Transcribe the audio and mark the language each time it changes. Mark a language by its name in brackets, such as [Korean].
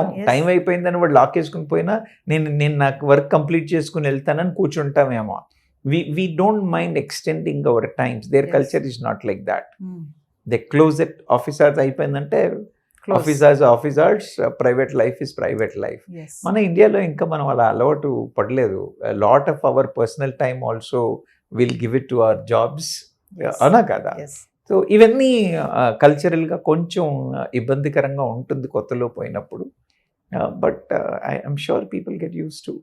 [Telugu] Time అయిపోయిందని వాడు lock వేసుకుని పోయినా నేను నాకు వర్క్ కంప్లీట్ చేసుకుని వెళ్తానని కూర్చుంటామేమో. [English] We don't mind extending our times. Their culture is not like that. They close it. Office hours [Telugu] అయిపోయిందంటే [English] office hours, private life is private life. [Telugu] మన ఇండియాలో ఇంకా మనం అలా అలవాటు పడలేదు. [English] Lot of our personal time also will give it to our jobs. [Telugu] అవునా కదా? సో ఇవన్నీ కల్చరల్గా కొంచెం ఇబ్బందికరంగా ఉంటుంది కొత్తలో పోయినప్పుడు, [English] But I'm sure people get used to.